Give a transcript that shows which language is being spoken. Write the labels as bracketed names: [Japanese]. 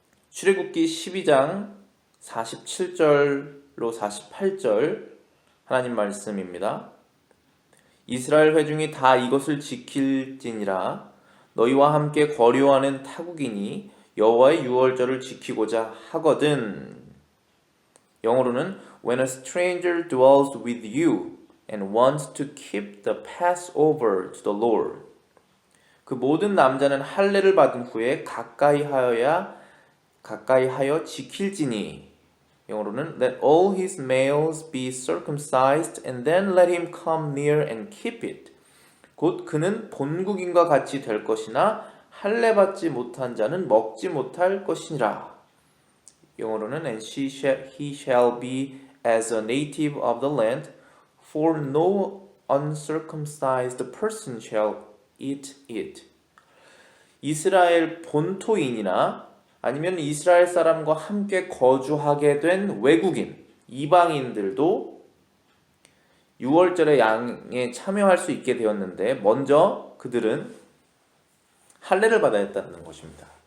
[Korean] 출애굽기 12장 47절로 48절 하나님 말씀입니다. 이스라엘 회중이 다 이것을 지킬지니라. 너희와 함께 거류하는 타국인이 여호와의 유월절을 지키고자 하거든. 영어로는 [English] When a stranger dwells with you and wants to keep the Passover to the Lord. [Korean] 그 모든 남자는 할례를 받은 후에 가까이 하여 지킬지니. 영어로는 [English] Let all his males be circumcised and then let him come near and keep it. [Korean] 곧 그는 본국인과 같이 될 것이나 할례 받지 못한 자는 먹지 못할 것이니라. 영어로는 [English] And he shall be as a native of the land, for no uncircumcised person shall eat it. [Korean] 이스라엘 본토인이나 아니면 이스라엘 사람과 함께 거주하게 된 외국인, 이방인들도 유월절의 양에 참여할 수 있게 되었는데 먼저 그들은 할례를 받아야 했다는 것입니다.